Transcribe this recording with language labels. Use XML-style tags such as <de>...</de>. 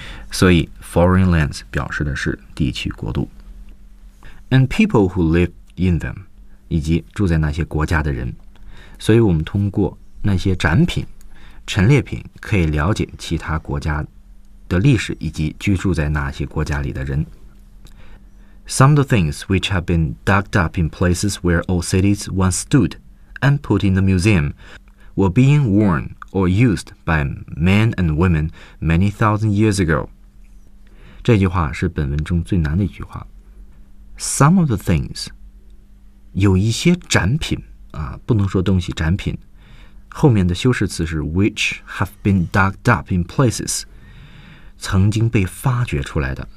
<zh>所以 foreign lands 表示的是地区国度。</zh> <en>And people who live in them，</en> <zh>以及住在那些国家的人。所以我们通过那些展品陈列品可以了解其他国家的历史以及居住在那些国家里的人。</zh> <en>Some of the things which have been dug up in places where old cities once stood and put in the museum were being worn or used by men and women many thousand years ago。</en> <zh>这句话是本文中最难的一句话。</zh> <en>Some of the things，</en> <zh>有一些展品、不能说东西，展品后面的修饰词是</zh> <en>which have been dug up in places，</en> <zh>曾经被发掘出来的。</zh>